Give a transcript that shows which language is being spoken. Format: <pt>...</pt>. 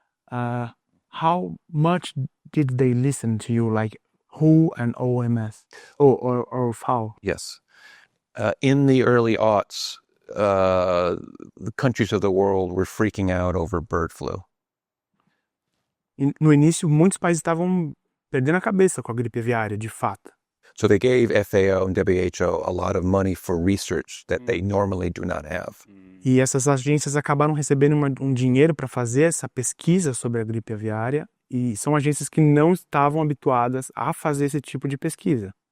<en>How much did they listen to you, like WHO and OMS or FAO? Yes. In the early aughts, the countries of the world were freaking out over bird flu.</en> <pt>No início, muitos países estavam perdendo a cabeça com a gripe aviária, de fato.</pt> <en>So they gave FAO and WHO a lot of money for research that they normally do not have.</en> <pt>E essas agências acabaram recebendo um dinheiro para fazer essa pesquisa sobre a gripe aviária, e são agências que não estavam habituadas a fazer esse tipo de pesquisa.</pt>